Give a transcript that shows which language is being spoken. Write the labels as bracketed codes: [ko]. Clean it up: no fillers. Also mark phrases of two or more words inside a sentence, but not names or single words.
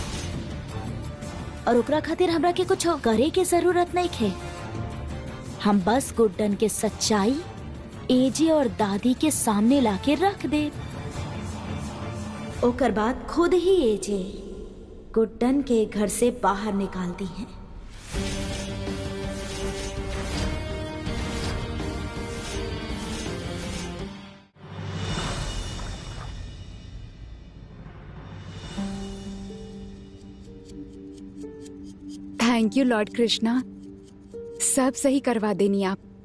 [bho] और ओकरा खातिर हमरा के कुछ करे के जरूरत नहीं है। हम बस गुड्डन के सच्चाई एजे और दादी के सामने लाके रख दे। ओकर बाद खुद ही एजे गुड्डन के घर से बाहर निकाल दी है। [en] thank you [bho] लॉर्ड कृष्णा, सब सही करवा देनी आप।